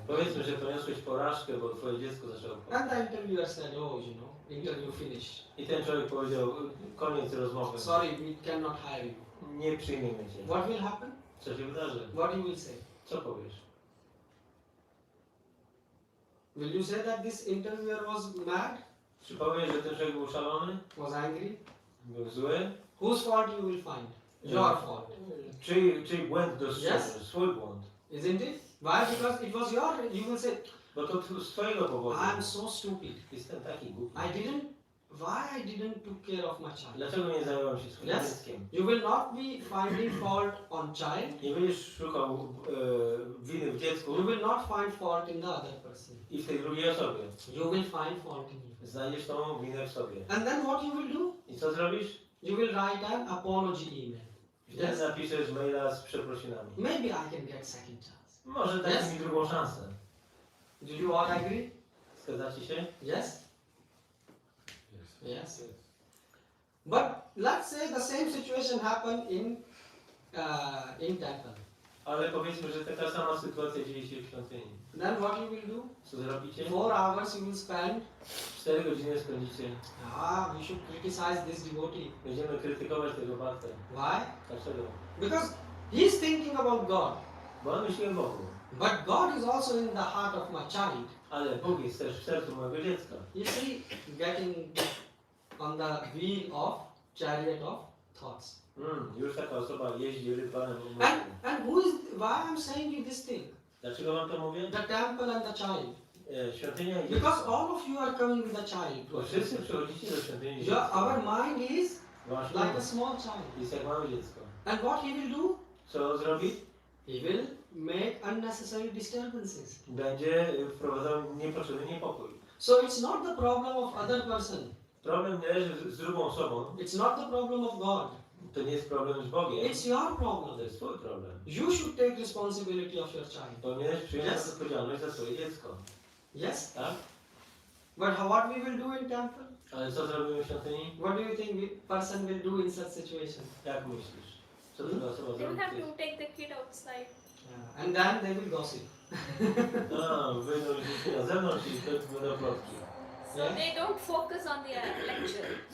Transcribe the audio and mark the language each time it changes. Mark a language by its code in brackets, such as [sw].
[pl] powiedzmy, że poniosłeś porażkę, bo twoje dziecko zaczęło płakać. [en] And the interviewer said, interview finished. [pl] I ten człowiek powiedział, koniec rozmowy. [en] Sorry, we cannot hire you. [pl] Nie przyjmiemy cię. [en] What will happen? [pl] Co się wydarzy? [en] What you will say? [pl] Co powiesz? [en] Will you say that this interviewer was mad? [pl] Czy powiesz, że ten człowiek był szalony? [en] Was angry? [pl] Był zły? [en] Whose fault you will find? Your fault. [pl] Czyj błęd dostrzeżesz? [en] Yes. [pl] Swój błąd. [en] Isn't it? Why? Because it was your, you will say, [pl] Bo to z twojego powodu. [en] I'm so stupid. [pl] Jestem taki głupi. [en] Why I didn't took care of my child? [pl] Dlaczego nie zająłem się swoim [en] Yes. [pl] dzieckiem? [en] You will not be finding fault on child. [pl] Nie będziesz szukał winy w dziecku [en] You will not find fault in the other person. [pl] i w tej drugiej osobie. [en] You will find fault in you. [pl] Znajdziesz tą winę w sobie. [en] And then what you will do? [pl] I co zrobisz? [en] You will write an apology email. [pl] Wtedy napiszesz maila z przeprosinami. [en] Maybe I can get second chance. [pl] Może dać mi drugą szansę. [en] Do you all agree? [pl] Zgadzacie się? [en] Yes? Yes. But let's say the same situation happened in temple. [pl] Ale powiedzmy, że taka sama sytuacja dzieje się w świątyni. [en] Then what you will do? [pl] Co zrobicie? [en] 4 hours you will spend. [pl] 4 godziny spędzicie. [en] We should criticize this devotee. [pl] Będziemy krytykować tego Bhaktę. [en] Why? [pl] Dlaczego? [en] Because he's thinking about God. [pl] Bo on myśli o Bogu. [en] But God is also in the heart of my child. [pl] Ale Bóg jest też w sercu mojego dziecka. [en] You see, getting on the wheel of chariot of thoughts. [pl] Już taka osoba jeździ rytwanem w [en] And, [pl] umysłu. [en] and who is, why I'm saying you this thing? [pl] Dlaczego wam to mówię? [en] The temple and the child. [pl] Świątynia i [en] Because [pl] dziecko. [en] all of you are coming with a child. [pl] Bo wszyscy przychodzicie do świątyni i [en] Your, [pl] dziecko. [en] our mind is [pl] Wasz [en] like a [pl] umysł [en] small child. [pl] jest jak małe dziecko. [en] And what he will do? [pl] Co zrobi? [en] He will make unnecessary disturbances. [pl] Będzie wprowadzał niepotrzebny niepokój. [en] So it's not the problem of other person. [pl] Problem nie leży z drugą osobą. [en] It's not the problem of God. [pl] To nie jest problem z Bogiem. [en] It's your [pl] To [en] problem. [pl] jest twój problem. [en] You should take responsibility of your child. [pl] Powinieneś przyjąć [en] Yes. [pl] odpowiedzialność za swoje dziecko. [en] Yes? [pl] Tak? [en] But what we will do in temple? [pl] Ale co zrobimy w świątyni? [en] What do you think person will do in such situation? [pl] Jak myślisz? Co taka osoba [en] They will [pl] zrobi? [en] have to take the kid outside. Yeah. And then they will gossip. [pl] Wyjdą dzieci na zewnątrz i będą plotki. [en] So Yeah. they don't focus on their lecture.